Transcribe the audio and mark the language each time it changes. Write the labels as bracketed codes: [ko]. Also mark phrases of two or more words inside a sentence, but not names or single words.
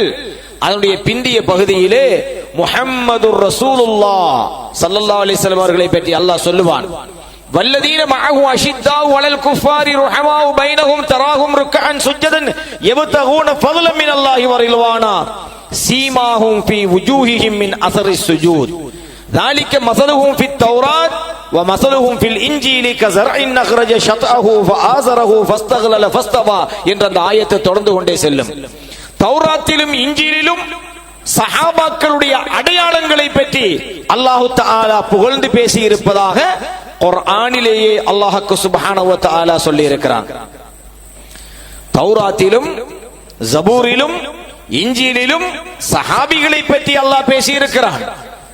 [ta] அதனுடைய பிந்திய பகுதியிலே [ar] محمد رسول الله صلى الله عليه وسلم [ta] அவர்களை பற்றி அல்லாஹ் சொல்லுவான். [ar] والذين معه أشداء على الكفار رحماء بينهم تراهم ركعا سجدا يبتغون فضلا من الله ورضوانا سيماهم في وجوههم من أثر السجود ذلك مثلهم في التوراة ومثلهم في الإنجيل كزرع أخرج شطأه فآزره فاستغلظ فاستوى [ta] என்ற அந்த ஆயத்தை தொடர்ந்து கொண்டே செல்லும். தௌராத்திலும் இஞ்சிலிலும் சஹாபாக்களுடைய அடையாளங்களை பற்றி [ar] الله تعالى [ta] புகழ்ந்து பேசி இருப்பதாக குர்ஆனிலேயே [ar] الله سبحانه وتعالى [ta] சொல்லி இருக்கிறான். தௌராத்திலும் ஜபூரிலும் இஞ்சிலிலும் சஹாபிகளை பற்றி அல்லாஹ் பேசி இருக்கிறான்.